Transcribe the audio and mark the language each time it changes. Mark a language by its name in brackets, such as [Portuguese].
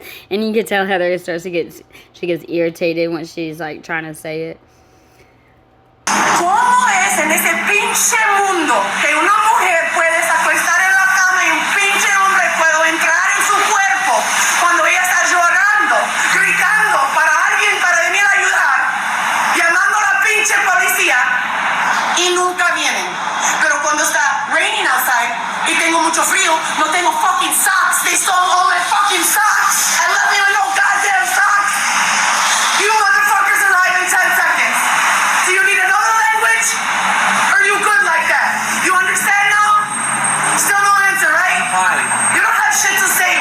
[English] And you can tell Heather starts to get, she gets irritated when she's like trying to say it. [Spanish] ¿Cómo es en ese pinche mundo que una mujer puede acostar en la cama y un pinche hombre puede entrar en su cuerpo cuando ella está llorando, gritando para alguien para venir a ayudar, llamando a la pinche policía y nunca vienen? Pero cuando está [English] raining outside [Spanish] y tengo mucho frío, no tengo [English] fucking socks. They stole all my fucking socks. I left me with no goddamn socks. You motherfuckers arrive in 10 seconds. Do you need another language? Or are you good like that? You understand now? Still no answer, right? Fine. You don't have shit to say